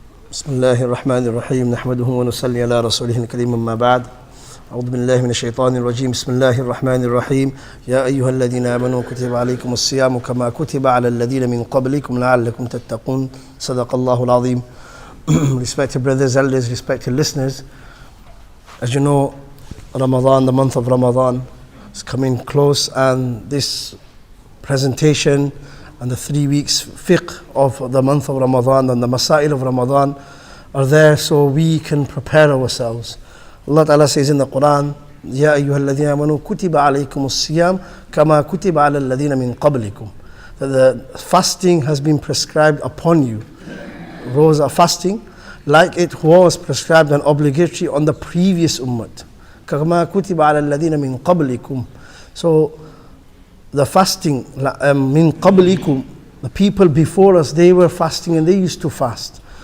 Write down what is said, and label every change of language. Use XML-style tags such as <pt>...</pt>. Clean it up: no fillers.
<ar>بسم الله الرحمن الرحيم نحمده ونصلي على رسوله الكريم أما بعد أعوذ بالله من الشيطان الرجيم بسم الله الرحمن الرحيم يا أيها الذين آمنوا كتب عليكم الصيام كما كتب على الذين من قبلكم لعلكم تتقون صدق الله العظيم.</ar> <en>Respected brothers, elders, respected listeners, as you know, Ramadan, the month of Ramadan is coming close, and this presentation and the 3 weeks fiqh of the month of Ramadan and the Masa'il of Ramadan are there so we can prepare ourselves. Allah Ta'ala says in the Quran,</en> <ar>يَا أَيُّهَا الَّذِينَ آمَنُوا كُتِبَ عَلَيْكُمُ الصِّيَامُ كَمَا كُتِبَ عَلَى الَّذِينَ مِنْ قَبْلِكُم.</ar> <en>That the fasting has been prescribed upon you. Rosa fasting, like it was prescribed and obligatory on the previous ummah.</en> <ar>كَمَا كُتِبَ عَلَى الَّذِينَ مِنْ قَبْلِكُم.</ar> <en>So the fasting, min qablikum, the people before us, they were fasting and they used to fast.</en>